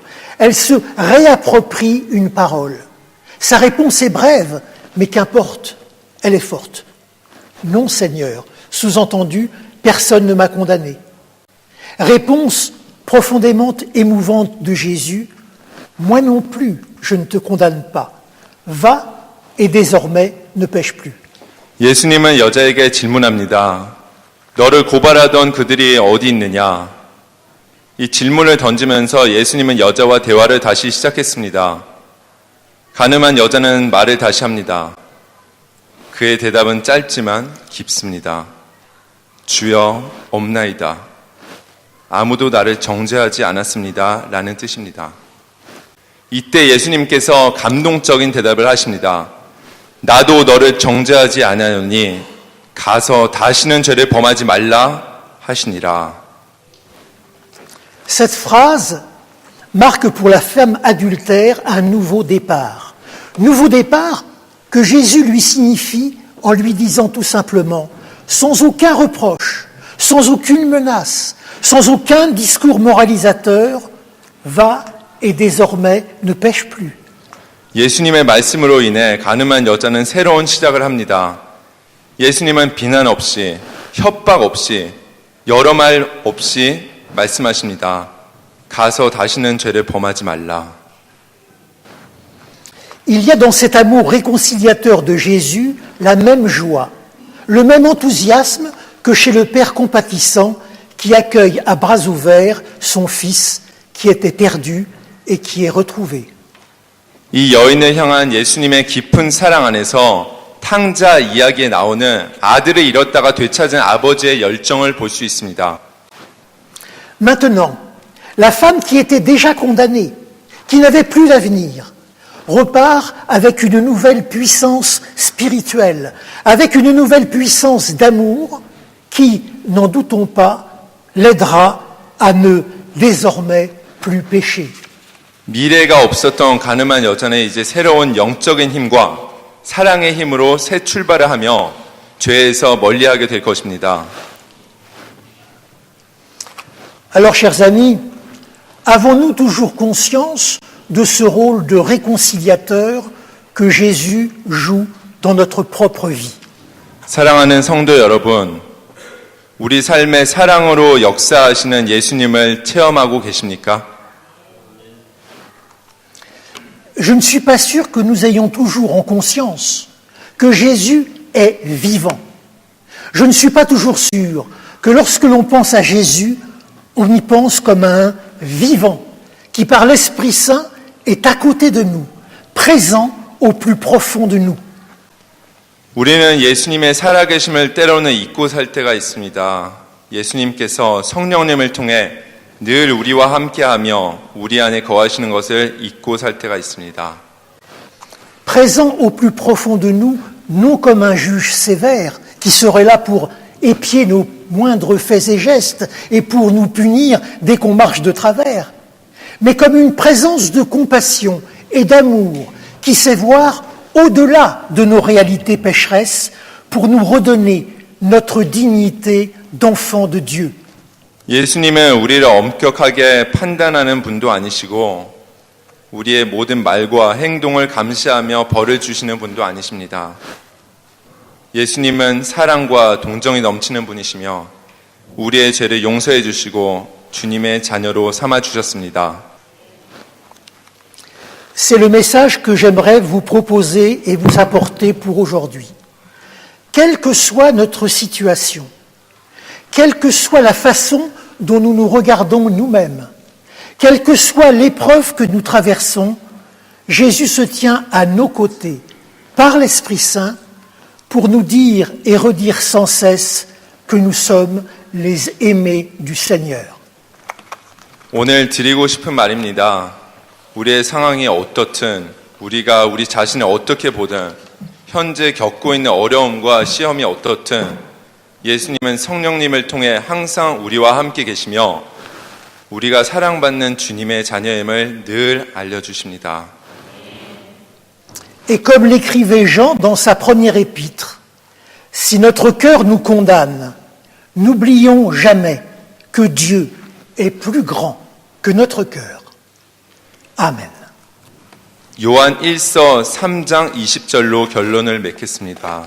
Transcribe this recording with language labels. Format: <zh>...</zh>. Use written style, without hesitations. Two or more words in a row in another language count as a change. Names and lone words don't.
<fr>Elle se réapproprie une parole. Sa réponse est brève, mais qu'importe, elle est forte. Non, Seigneur, sous-entendu, personne ne m'a condamné. Réponse profondément émouvante de Jésus, moi non plus, je ne te condamne pas. Va et désormais ne pêche plus.</fr> <ko>예수님은 여자에게 질문합니다. 너를 고발하던 그들이 어디 있느냐? 이 질문을 던지면서 예수님은 여자와 대화를 다시 시작했습니다. 가늠한 여자는 말을 다시 합니다. 그의 대답은 짧지만 깊습니다. 주여 없나이다. 아무도 나를 정죄하지 않았습니다. 라는 뜻입니다. 이때 예수님께서 감동적인 대답을 하십니다. 나도 너를 정죄하지 않았노니 가서 다시는 죄를 범하지 말라 하시니라.</ko> <fr>Cette phrase marque pour la femme adultère un nouveau départ. Nouveau départ que Jésus lui signifie en lui disant tout simplement, sans aucun reproche, sans aucune menace, sans aucun discours moralisateur, va et désormais ne pêche plus.</fr> <ko>예수님의 말씀으로 인해 가늠한 여자는 새로운 시작을 합니다. 예수님은 비난 없이, 협박 없이, 여러 말 없이 말씀하십니다. 가서 다시는 죄를 범하지 말라.</ko> <fr>Il y a dans cet amour réconciliateur de Jésus la même joie, le même enthousiasme que chez le Père compatissant qui accueille à bras ouverts son Fils qui était perdu et qui est retrouvé.</fr> <ko>이 여인을 향한 예수님의 깊은 사랑 안에서 탕자 이야기에 나오는 아들을 잃었다가 되찾은 아버지의 열정을 볼 수 있습니다.</ko> <fr>Maintenant, la femme qui était déjà condamnée, qui n'avait plus d'avenir, repart avec une nouvelle puissance spirituelle, avec une nouvelle puissance d'amour qui, n'en doutons pas, l'aidera à ne désormais plus pécher.</fr> <ko>미래가 없었던 가늠한 여자는 이제 새로운 영적인 힘과 사랑의 힘으로 새 출발을 하며 죄에서 멀리하게 될 것입니다.</ko> <fr>Alors, chers amis, avons-nous toujours conscience de ce rôle de réconciliateur que Jésus joue dans notre propre vie?</fr> <ko>사랑하는 성도 여러분, 우리 삶의 사랑으로 역사하시는 예수님을 체험하고 계십니까?</ko> <fr>Je ne suis pas sûr que nous ayons toujours en conscience que Jésus est vivant. Je ne suis pas toujours sûr que lorsque l'on pense à Jésus, on y pense comme à un vivant qui, par l'Esprit Saint, est à côté de nous, présent au plus profond de nous.</fr> <ko>우리는 예수님의 살아계심을 때로는 잊고 살 때가 있습니다. 예수님께서 성령님을 통해 늘 우리와 함께하며 우리 안에 거하시는 것을 잊고 살 때가 있습니다.</ko> <fr>Présent au plus profond de nous, non comme un juge sévère qui serait là pour épier nos moindres faits et gestes et pour nous punir dès qu'on marche de travers, mais comme une présence de compassion et d'amour qui sait voir au-delà de nos réalités pécheresses pour nous redonner notre dignité d'enfant de Dieu.</fr> <ko>예수님은 우리를 엄격하게 판단하는 분도 아니시고 우리의 모든 말과 행동을 감시하며 벌을 주시는 분도 아니십니다. 예수님은 사랑과 동정이 넘치는 분이시며 우리의 죄를 용서해 주시고 주님의 자녀로 삼아 주셨습니다.</ko> <fr>C'est le message que j'aimerais vous proposer et vous apporter pour aujourd'hui. Quelle que soit notre situation, quelle que soit la façon dont nous nous regardons nous-mêmes, quelle que soit l'épreuve que nous traversons, Jésus se tient à nos côtés par l'Esprit Saint pour nous dire et redire sans cesse que nous sommes les aimés du Seigneur.</fr> <ko>오늘 드리고 싶은 말입니다. 우리의 상황이 어떻든 우리가 우리 자신을 어떻게 보든 현재 겪고 있는 어려움과 시험이 어떻든 예수님은 성령님을 통해 항상 우리와 함께 계시며 우리가 사랑받는 주님의 자녀임을 늘 알려주십니다.</ko> <fr>Et comme l'écrivait Jean dans sa première épître, si notre cœur nous condamne, N'oublions jamais que Dieu est plus grand que notre cœur.</fr> <ko>아멘. 요한 1서 3장 20절로 결론을 맺겠습니다.</ko>